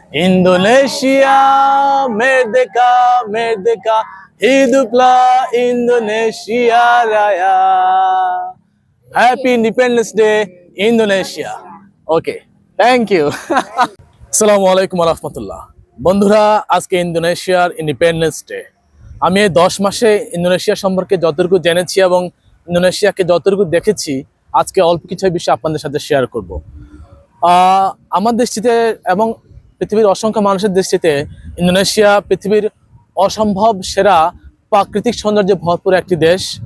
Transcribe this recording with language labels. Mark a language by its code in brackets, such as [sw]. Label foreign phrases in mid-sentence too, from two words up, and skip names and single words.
[id] Indonesia, merdeka, merdeka, hiduplah Indonesia Raya. [en] Happy Independence Day, Indonesia. Okay, thank you. [ar] السلام عليكم ورحمة الله. [bn] বন্ধুরা, আজকে ইন্দোনেশিয়ার [en] Independence Day. [bn] আমি এই 10 মাসে ইন্দোনেশিয়া সম্পর্কে যতটুকু জেনেছি এবং ইন্দোনেশিয়াকে যতটুকু দেখেছি, আজকে অল্প কিছু বিষয় আপনাদের সাথে শেয়ার করব। আমার দৃষ্টিতে এবং পৃথিবীর অসংখ্য মানুষের দৃষ্টিতে ইন্দোনেশিয়া পৃথিবীর অসম্ভব সেরা প্রাকৃতিক সৌন্দর্যে ভরপুর একটি দেশ।